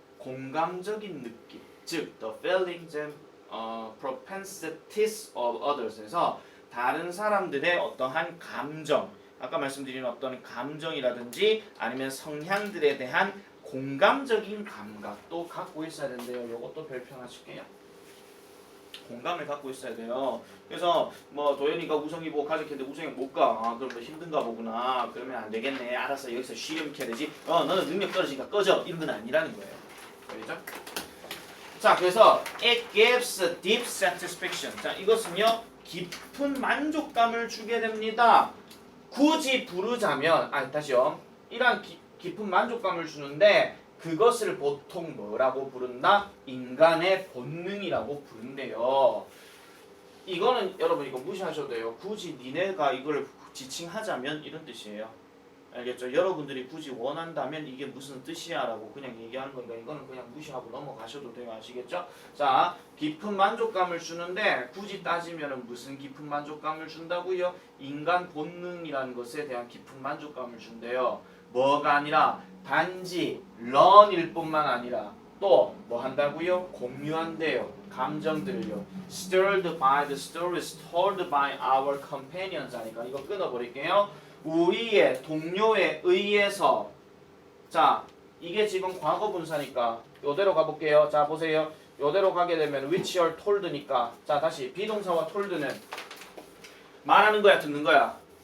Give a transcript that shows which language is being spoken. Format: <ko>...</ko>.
<ko>공감적인 느낌, 즉 the feelings and propensities of others 에서 다른 사람들의 어떠한 감정, 아까 말씀드린 어떤 감정이라든지 아니면 성향들에 대한 공감적인 감각도 갖고 있어야 된대요. 요것도 별표 하나 칠게요. 공감을 갖고 있어야 돼요. 그래서 뭐 도현이가 우성이 보고 가족했는데 우성이 못 가. 그럼 너 힘든가 보구나. 그러면 안 되겠네. 알았어. 여기서 쉬렴 켜야 되지. 너는 능력 떨어지니까 꺼져. 이런 건 아니라는 거예요. 알겠죠? 자, 그래서 it gives deep satisfaction. 자, 이것은요 깊은 만족감을 주게 됩니다. 굳이 부르자면 다시요. 이러한 깊은 만족감을 주는데 그것을 보통 뭐라고 부른다? 인간의 본능이라고 부른대요. 이거는 여러분 이거 무시하셔도 돼요. 굳이 니네가 이걸 지칭하자면 이런 뜻이에요. 알겠죠? 여러분들이 굳이 원한다면 이게 무슨 뜻이야 라고 그냥 얘기하는 거니까 이거는 그냥 무시하고 넘어가셔도 돼요. 아시겠죠? 자, 깊은 만족감을 주는데 굳이 따지면 무슨 깊은 만족감을 준다고요? 인간 본능이라는 것에 대한 깊은 만족감을 준대요. 뭐가 아니라 단지 learn일 뿐만 아니라 또 뭐 한다고요? 공유한대요. 감정들을요.</ko> <en>Stirred by the stories told by our companions 하니까 이거 끊어버릴게요.</en> <ko>우리의 동료에 의해서 자 이게 지금 과거 분사니까 요대로 가볼게요. 자 보세요. 요대로 가게 되면 which are told 니까 자 다시 비동사와 told는 말하는 거야 듣는 거야?</ko>